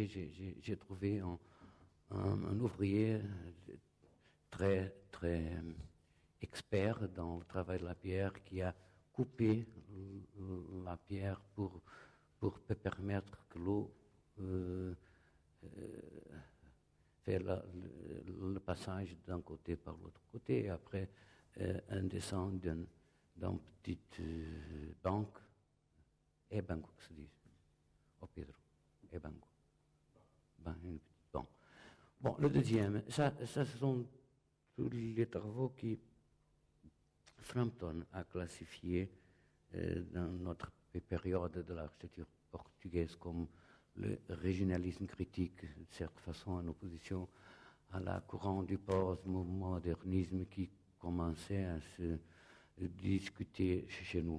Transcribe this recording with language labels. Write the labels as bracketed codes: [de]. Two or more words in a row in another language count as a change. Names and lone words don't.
[fr] J'ai trouvé un ouvrier très, très expert dans le travail de la pierre qui a coupé la pierre pour permettre que l'eau fait le passage d'un côté par l'autre côté. Et après, un descend d'une petite banque. [pt] É banco que se diz. Oh Pedro, é banco. [fr] Ben, une petite banque. Bon, le deuxième, ça ce sont tous les travaux qui Frampton a classifiés dans notre période de l'architecture portugaise comme le régionalisme critique, de certaine façon en opposition à la courant du postmodernisme qui commençait à se discuter chez nous.